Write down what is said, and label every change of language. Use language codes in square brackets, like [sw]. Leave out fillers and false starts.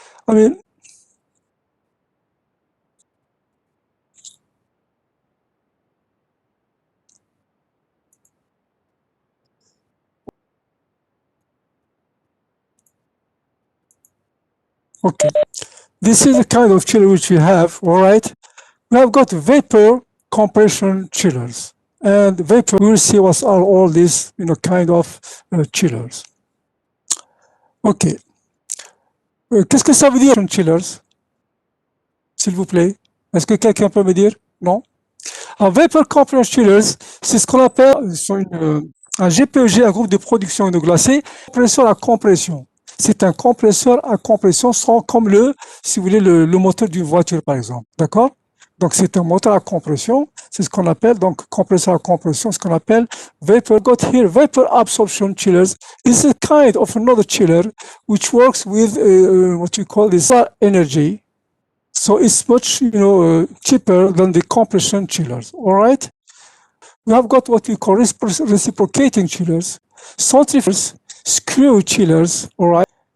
[en] I mean, okay, this is the kind of chiller which we have, all right? We have got vapor compression chillers. And vapor, we will see what are all these, kind of chillers. Okay. [fr] Qu'est-ce que ça veut dire, chillers? S'il vous plaît. Est-ce que quelqu'un peut me dire? Non? Alors, [en] vapor compression chillers, [fr] c'est ce qu'on appelle un GPEG, un groupe de production de glacé, compresseur à compression. C'est un compresseur à compression, comme si vous voulez, le moteur d'une voiture, par exemple. D'accord? Donc, c'est un moteur à compression. C'est ce qu'on appelle, donc, compresseur à compression, ce qu'on appelle vapor. [en] Got here, vapor absorption chillers. This is a kind of another chiller which works with what you call this energy. So it's much, cheaper than the compression chillers. All right? We have got what we call reciprocating chillers, centrifugers, screw chillers. All right?